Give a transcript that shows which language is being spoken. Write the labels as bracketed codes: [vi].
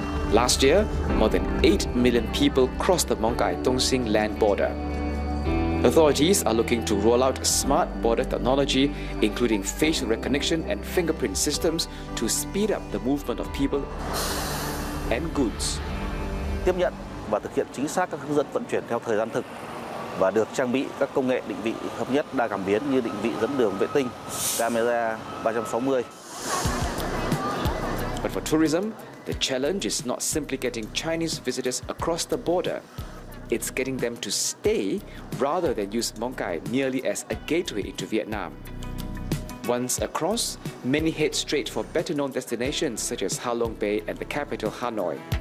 [en] Last year, more than 8 million people crossed the Mong Kai Tung Sing land border. Authorities are looking to roll out smart border technology, including facial recognition and fingerprint systems, to speed up the movement of people and goods. [vi] Tiếp nhận và thực hiện chính xác các hướng dẫn vận chuyển theo thời gian thực và được trang bị các công nghệ định vị hợp nhất đa cảm biến như định vị dẫn đường vệ tinh, camera 360. [en] But for tourism, the challenge is not simply getting Chinese visitors across the border. It's getting them to stay rather than use Mong Cai merely as a gateway into Vietnam. Once across, many head straight for better-known destinations such as Ha Long Bay and the capital Hanoi.